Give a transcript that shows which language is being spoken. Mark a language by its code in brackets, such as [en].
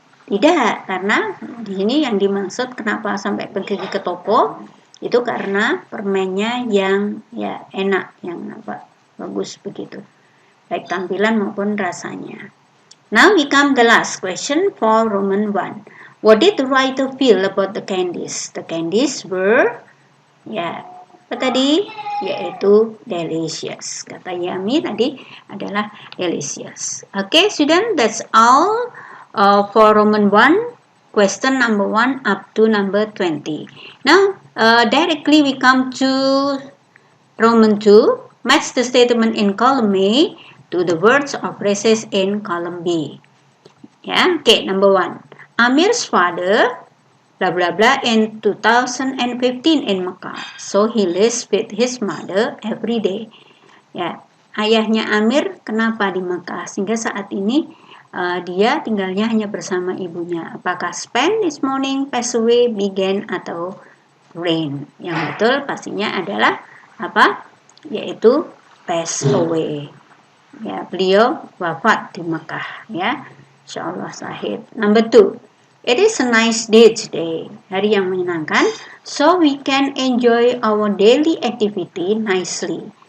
[id] Tidak, karena di sini yang dimaksud kenapa sampai pergi ke toko itu karena permennya yang ya enak, yang bagus begitu, baik tampilan maupun rasanya. [en] Now we come the last question for Roman 1. What did the writer feel about the candies? The candies were, ya, [id] apa tadi? Yaitu delicious. Kata yummy tadi adalah delicious. [en] Okay, student, that's all for Roman 1, question number 1 up to number 20. Now, directly we come to Roman 2. Match the statement in column A to the words or phrases in column B. Yeah, okay, number 1. Amir's father blah blah blah in 2015 in Mecca. So he lives with his mother every day. [id] Ya, ayahnya Amir kenapa di Mekah sehingga saat ini dia tinggalnya hanya bersama ibunya. Apakah spend this morning, pass away, began atau rain? Yang betul pastinya adalah apa? Yaitu pass away. Ya, beliau wafat di Mekah ya. Insyaallah sahih. [en] Number 2. It is a nice day today, [id] hari yang menyenangkan, [en] so we can enjoy our daily activity nicely.